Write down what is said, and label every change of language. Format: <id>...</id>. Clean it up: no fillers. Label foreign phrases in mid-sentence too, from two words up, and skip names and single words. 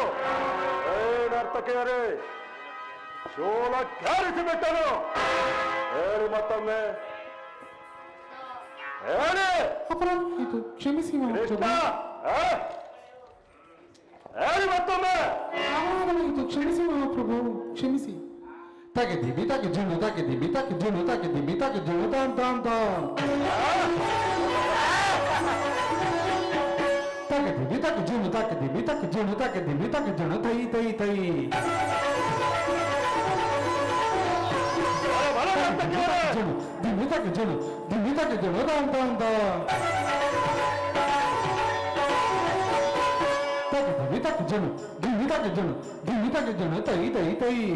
<kn>ನರ್ತಕಿಯರೇ, ಶೂಲ ಕ್ಯಾರಿಸಿಬಿಟ್ಟನು. ಹೇಳಿ ಮತ್ತೊಮ್ಮೆ ಹೇಳಿ. ಅಪರಾಧ ಕ್ಷಮಿಸಿ ಕೃಷ್ಣ ಹೇಳಿ ಮತ್ತೊಮ್ಮೆ. ಅಪರಾಧವಾಯಿತು, ಕ್ಷಮಿಸಿ ಮಹಾಪ್ರಭು, ಕ್ಷಮಿಸಿ. ತಾಕೆ ದಿಬಿ ತಾಕೆ ಜುಣು ತಾಕೆ ದಿಬಿ ತಾಕೆ ಜುಣು ತಾಕೆ ದಿಬಿ ತಾಕೆ ಜುಣು ತಾನ್ ತಾನ್ ತಾನ್ ತಾಕೆ ದಿಬಿ ತಾಕೆ ಜುಣು ತಾಕೆ ದಿಬಿ ತಾಕೆ ಜುಣು ತಾಕೆ ದಿಬಿ ತಾಕೆ ಜುಣು ತೈ ತೈ ತೈ ಜುಣು ದಿಬಿ ತಾಕೆ ಜುಣು ದಿಬಿ ತಾಕೆ ಜುಣು ತಾನ್ ತಾನ್ ತಾನ್ ತಾಕೆ ದಿಬಿ ತಾಕೆ ಜುಣು ದಿಬಿ ತಾಕೆ ಜುಣು ದಿಬಿ ತಾಕೆ ಜುಣು ತೈ ತೈ ತೈ</kn>